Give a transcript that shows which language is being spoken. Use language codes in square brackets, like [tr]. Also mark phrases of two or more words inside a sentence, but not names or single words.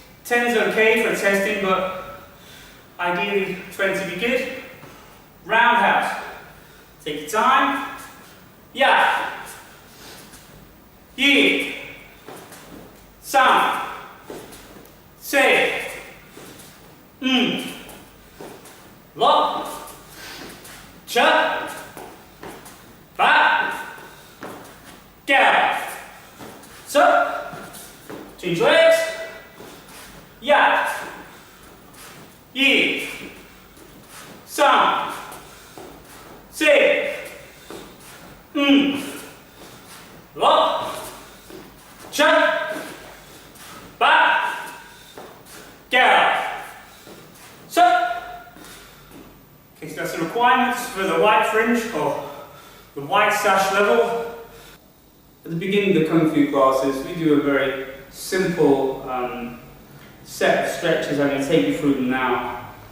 [en] 10 is okay for testing, but ideally 20 would be good. Roundhouse. Take your time. Yeah. Yi. [yue] San. Say. Lo. Cha. Ba. Ga. So. [en] Change legs. Ya. [yue] Yi. San. Say. Lo. Cha. Ba. Ga. So. [en] Okay, so that's the requirements for the white fringe or the white sash level. At the beginning of the Kung Fu classes, we do a very simple set of stretches. I'm going to take you through them now.